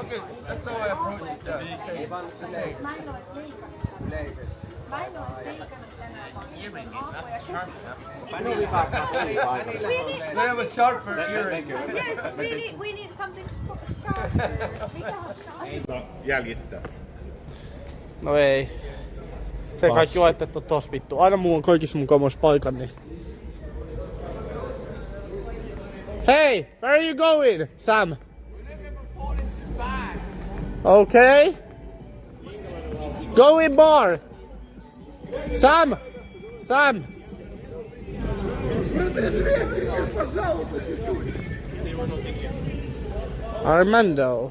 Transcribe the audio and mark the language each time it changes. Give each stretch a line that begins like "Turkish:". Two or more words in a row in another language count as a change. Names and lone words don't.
English: Okay, that's how I approach it. Yeah. Be safe. Earring is not sharp enough. So I have a sharper earring. Yes, we need something sharp.
Finnish: Jäljittää. No ei. Se kaikki laitettu tos vittu. Aina mulla on kaikissa mun kamoissa paikan, niin...
English: Hey! Where are you going, Sam? Okay. Go in bar! Sam! Sam! Armando.